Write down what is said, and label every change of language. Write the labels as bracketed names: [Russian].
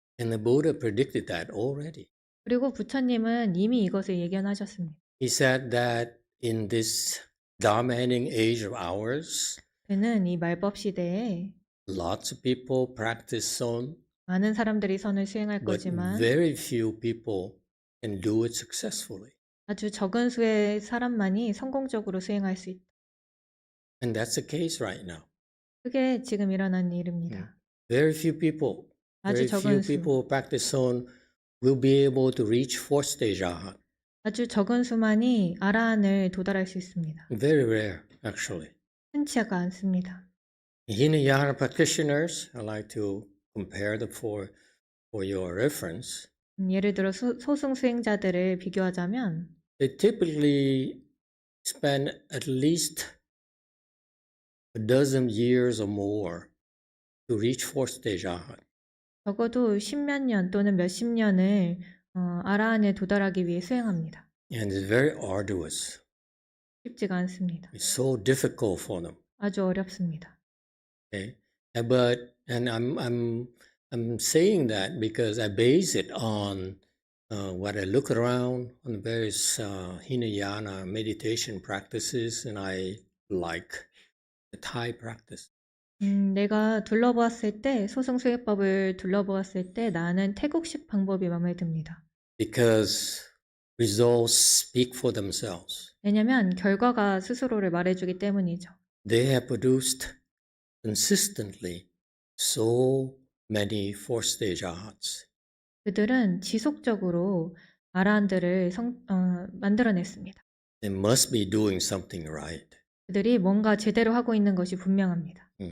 [English] And the Buddha predicted that already. [Korean] 그리고 부처님은 이미 이것을 예견하셨습니다. [English] He said that in this Dharma-ending age of ours, [Korean] 그는 이 말법 시대에 [English] lots of people practice Son, [Korean] 많은 사람들이 선을 수행할 [English] but [Korean] 거지만 [English] very few people can do it successfully. [Korean] 아주 적은 수의 사람만이 성공적으로 수행할 수 있다. [English] And that's the case right now. [Korean] 그게 지금 일어난 일입니다. [English] Very few people, [Korean] 아주 [English] very few [Korean] 적은 수, [English] people who practice Son will be able to reach fourth stage Arhat. [Korean] 아주 적은 수만이 아라한을 도달할 수 있습니다. [English] Very rare, actually. [Korean] 흔치가 않습니다. [English] Hinayana practitioners, I like to compare them for your reference. [Korean] 예를 들어 소승 수행자들을 비교하자면 [English] They typically spend at least a dozen years or more to reach fourth stage Arhat. [Korean] 적어도 십몇 년 또는 몇십 년을 아라한에 도달하기 위해 수행합니다. [English] And it's very arduous. [Korean] 쉽지가 않습니다. [English] It's so difficult for them. [Korean] 아주 어렵습니다. [English] Okay, and I'm saying that because I base it on what I look around on various Hinayana meditation practices, and I like the Thai practice. [Korean] 내가 둘러보았을 때 소승 수행법을 둘러보았을 때 나는 태국식 방법이 마음에 듭니다. [English] Because results speak for themselves. [Korean] 왜냐면 결과가 스스로를 말해주기 때문이죠. [English] They have produced consistently so many fourth stage arhats. [Korean] 그들은 지속적으로 아라한들을 만들어냈습니다. [English] They must be doing something right. [Korean] 그들이 뭔가 제대로 하고 있는 것이 분명합니다.